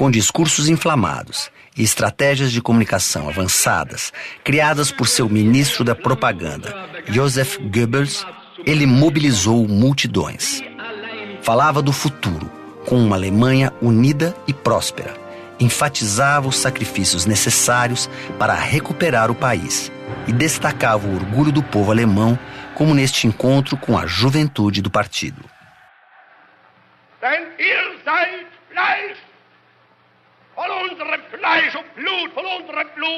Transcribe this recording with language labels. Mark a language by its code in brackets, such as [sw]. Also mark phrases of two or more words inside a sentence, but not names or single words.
[pt] Com discursos inflamados e estratégias de comunicação avançadas, criadas por seu ministro da propaganda, Joseph Goebbels, ele mobilizou multidões. Falava do futuro, com uma Alemanha unida e próspera. Enfatizava os sacrifícios necessários para recuperar o país e destacava o orgulho do povo alemão, como neste encontro com a juventude do partido. [de] Denn ihr seid Fleisch, von unserem Fleisch und Blut, von unserem Blut.